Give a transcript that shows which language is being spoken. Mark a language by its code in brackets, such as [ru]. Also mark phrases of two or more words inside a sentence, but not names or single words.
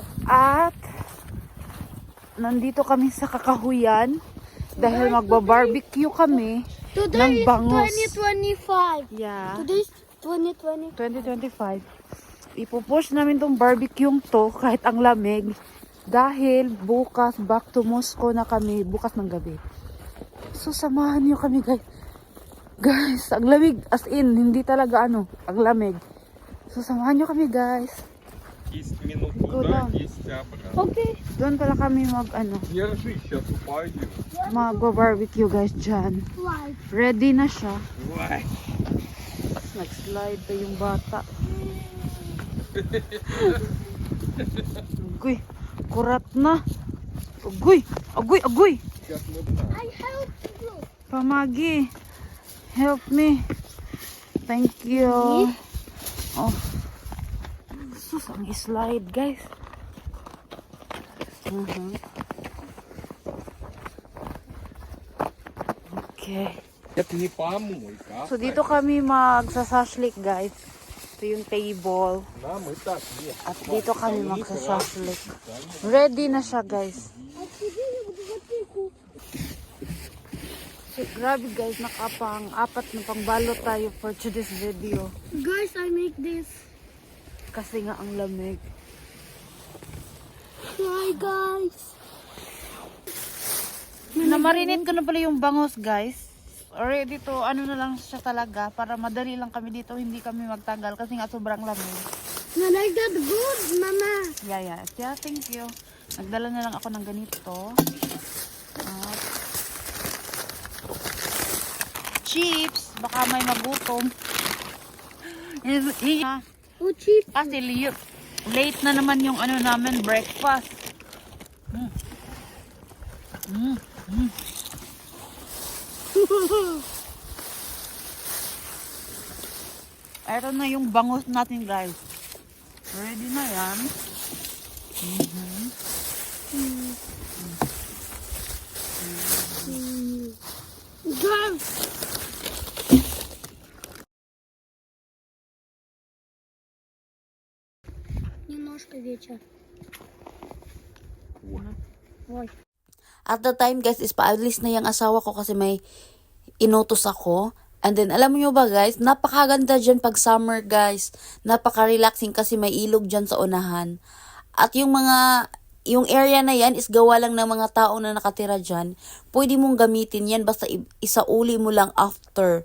[tl] At nandito kami sa Kakahuyan dahil magba-barbecue kami ng [en] Today is [tl] bangus. [en] 2025. Yeah. Today is 2025. 2025. [tl] Ipupush namin tong barbecue to kahit ang lamig dahil bukas [en] back to Moscow [tl] na kami bukas ng gabi. So samahan niyo kami guys. Guys, ang lamig [en] as in [tl] hindi talaga ang lamig. So samahan niyo kami guys. [ru] 10 минут Куда? туда, 10 обратно. [en] Okay. [tl] Doon pala kami [ru] Держи, сейчас упадем. [tl] mag-barbecue guys dyan. [en] Why? [tl] Ready na siya. [ru] Ой. [tl] Nag-slide pa yung bata. Agoy, kurat na. Agoy, agoy, agoy. [ru] Сейчас мы [en] I help you. Pamagi, help me. Thank you. [tl] Oh. Sus, ang slide guys. [en] Okay. [ru] Это не помойка. [tl] So dito kami magsasashlik guys. Ito yung table. [ru] Нам и так нет. [tl] At dito kami magsasashlik. Ready na siya guys. So grabe guys, nakapang apat na pangbalo tayo [en] for today's video. Guys, I make this. [tl] Kasi nga ang lamig. [en] Hi guys. [tl] Namarinate ko na pala yung bangus guys. [en] Already to, [tl] ano na lang siya talaga. Para madali lang kami dito, hindi kami magtagal. Kasi nga sobrang lamig. [en] Na like that good, mama. Yeah. Yeah, thank you. [tl] Nagdala na lang ako ng ganito. At chips. Baka may magutom. Oh, cheap. Kasi late na naman yung ano namin, breakfast. Ito na yung bangus natin guys. Ready na yan. Guys. [ru] Немножко вечер. Ой. [en] At the time [tl] guys is paalis na yung asawa ko kasi may inutos ako. And then alam niyo ba guys, napakaganda dyan pag summer guys. Napaka-relaxing kasi may ilog dyan sa unahan. At yung area na yan is gawa lang ng mga tao na nakatira dyan. Pwede mong gamitin yan basta isauli mo lang after.